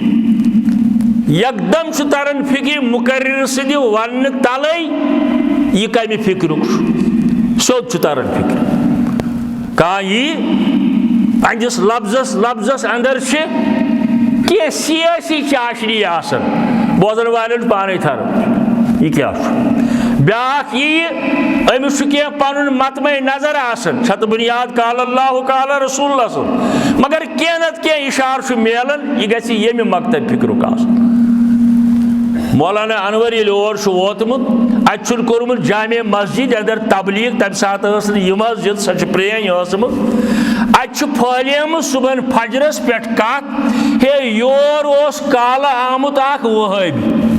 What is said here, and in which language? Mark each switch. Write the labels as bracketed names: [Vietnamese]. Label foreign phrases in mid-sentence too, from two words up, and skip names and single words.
[Kashmiri] یکدم چھُ تران فکر مقرر سٕنٛدِ وننہٕ تلے یہ کمہِ فکرُک چھُ سیوٚد چھُ تران فکر کانٛہہ یی پنٛنِس لفظس اندر چھِ کینٛہہ سیٲسی چاشنی آسان بوزن والٮ۪ن پانے تھران یہ کیٛاہ چھُ بیٛاکھ یی أمِس چھُ کینٛہہ پنُن مطمع نظر آسان چھتہٕ بُنیاد [Arabic] قال اللہ قال رسول اللہ [Kashmiri] صٲب مگر کینٛہہ نتہٕ کینٛہہ اِشارٕ چھُ میلان یہ گژھِ ییٚمہِ مقصد فکرُک آسُن مولانا انور ییٚلہِ اور چھُ ووتمُت اتہِ چھُن کوٚرمُت جامع مسجد اندر تبلیغ تمہِ ساتہٕ ٲس نہٕ یہِ مسجد سۄ چھِ پرٛٲنۍ ٲسمٕژ اتہِ چھُ پھٲلیمٕژ صبحن فجرس پٮ۪ٹھ کتھ ہے یور اوس کالہٕ آمُت اکھ وہٲبی